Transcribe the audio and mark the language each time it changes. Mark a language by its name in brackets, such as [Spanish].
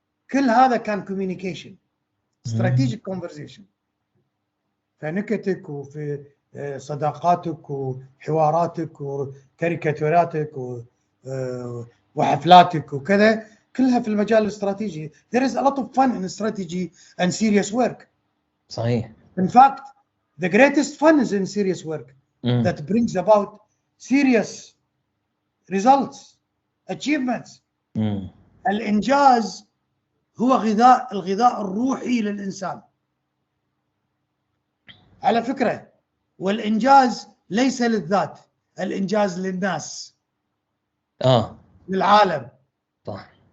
[Arabic] كل هذا كان كوميونيكيشن، [English] Strategic conversation. [Arabic] فنكتك وفي صداقاتك وحواراتك وكاريكاتوراتك وحفلاتك وكذا، كلها في المجال الاستراتيجي. [English] There is a lot of fun in strategy and serious work. [Arabic] صحيح. [English] In fact, the greatest fun is in serious work that brings about serious results, achievements. [Arabic] الإنجاز هو الغذاء الروحي للإنسان على فكرة، والإنجاز ليس للذات، الإنجاز للناس، للعالم. صح.